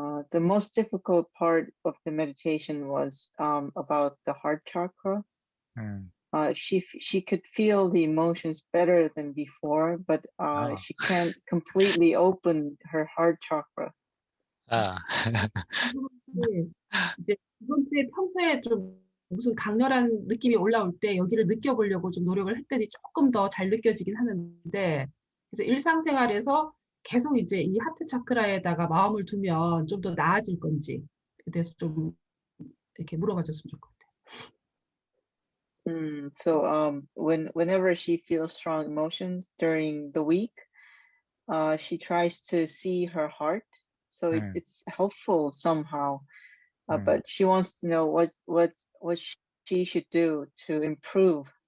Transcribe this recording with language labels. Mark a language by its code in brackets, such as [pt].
[en] The most difficult part of the meditation was about the heart chakra. She could feel the emotions better than before, but she can't completely open her heart chakra. [ko] 이제 두 번째 평소에 좀 무슨 강렬한 느낌이 올라올 때 여기를 느껴보려고 좀 노력을 했더니 조금 더 잘 느껴지긴 하는데, 그래서 일상생활에서 계속 이제 이 하트 차크라에다가 마음을 두면 좀 더 나아질 건지에 대해서 좀 이렇게 물어봐 줬으면 좋을 것 같아요. [en] So whenever she feels strong emotions during the week, she tries to see her heart. So it's helpful somehow. But she wants to know what she should do to improve.